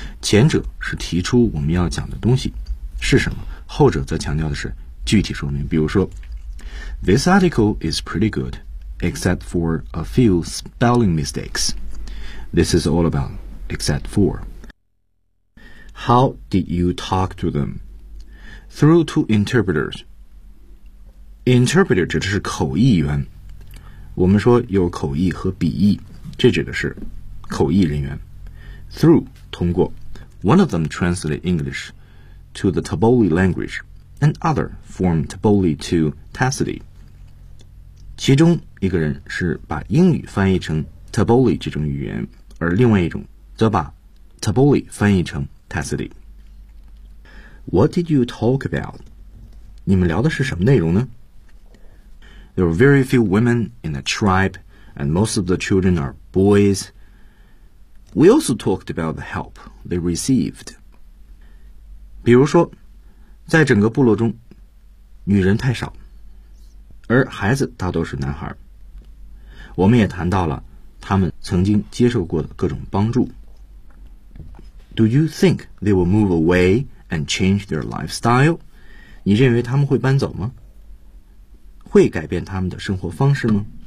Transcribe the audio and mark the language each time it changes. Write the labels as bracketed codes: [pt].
[zh] 前者是提出我们要讲的东西是什么，后者则强调的是具体说明。比如说 [en] This article is pretty good, except for a few spelling mistakes.This is all about except for. How did you talk to them? Through two interpreters. [zh] Interpreter 指的是口译员。我们说有口译和笔译，这指的是口译人员。 Through 通过。 [en] One of them translated English to the Taboli language, and other from Taboli to Tassili. [zh] 其中一个人是把英语翻译成 Taboli 这种语言，而另外一种则把 Taboli 翻译成 Tassili. [en] What did you talk about? [zh] 你们聊的是什么内容呢？ [en] There are very few women in the tribe, and most of the children are boys. We also talked about the help they received. [zh] 比如说，在整个部落中，女人太少，而孩子大多是男孩。我们也谈到了他们曾经接受过的各种帮助。 [en] Do you think they will move away and change their lifestyle? [zh] 你认为他们会搬走吗？会改变他们的生活方式吗？